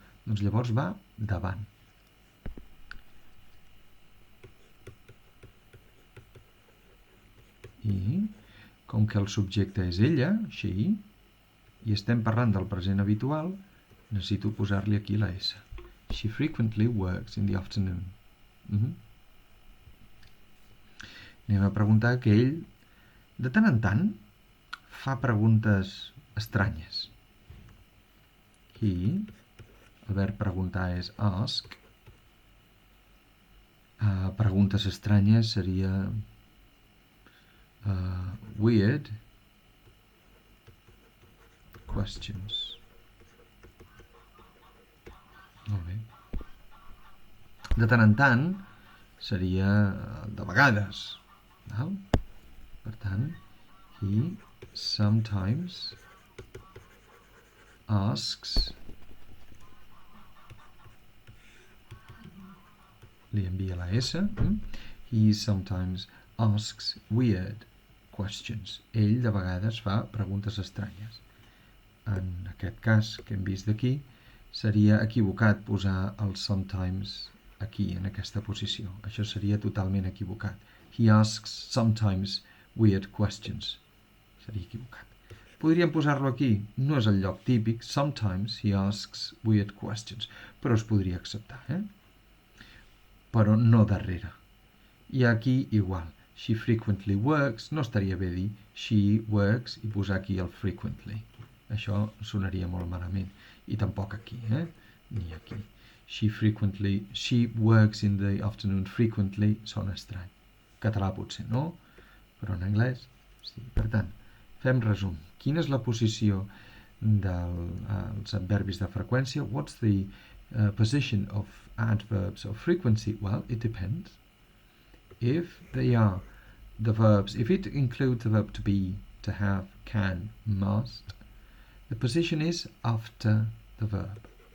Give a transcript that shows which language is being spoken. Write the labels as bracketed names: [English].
[Catalan] Doncs llavors va davant. I com que el subjecte és ella, she, i estem parlant del present habitual, necessito posar-li aquí la S. [English] She frequently works in the afternoon. [Catalan] Anem a preguntar que ell, de tant en tant, fa preguntes estranyes. he, el verb preguntar és ask, preguntes estranyes seria weird questions. Molt bé. De tant en tant seria de vegades. Val? Per tant, [English] he sometimes asks, [Catalan] li envia la S, [English] he sometimes asks weird questions. [Catalan] Ell de vegades fa preguntes estranyes. En aquest cas que hem vist d'aquí, seria equivocat posar el sometimes aquí, en aquesta posició. Això seria totalment equivocat. [English] He asks sometimes weird questions. [Catalan] Seria equivocat. Podríem posar-lo aquí. No és el lloc típic. [English] Sometimes he asks weird questions. [Catalan] Però es podria acceptar, Però no darrere. I aquí igual. [English] She frequently works. [Catalan] No estaria bé dir [English] she works [Catalan] i posar aquí el frequently. Això sonaria molt malament. I tampoc aquí, ni aquí. [English] She works in the afternoon frequently. [Catalan] Sona estrany. Català potser no, però en anglès sí. Per tant, fem resum. Quina és la posició dels adverbis de freqüència? [English] What's the position of adverbs of frequency? Well, it depends. If they are the verbs, if it includes the verb to be, to have, can, must, the position is after the verb.